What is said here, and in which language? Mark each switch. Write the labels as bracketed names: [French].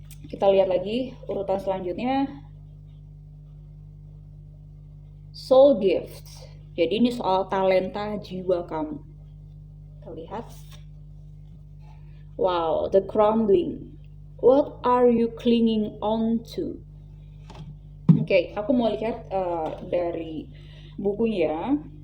[Indonesian] Kita lihat lagi urutan selanjutnya. [English] Soul gifts. [Indonesian] Jadi ini soal talenta jiwa kamu. Kita lihat. Wow, [English] the crumbling. What are you clinging on to? [Indonesian] Oke, aku mau lihat dari bukunya.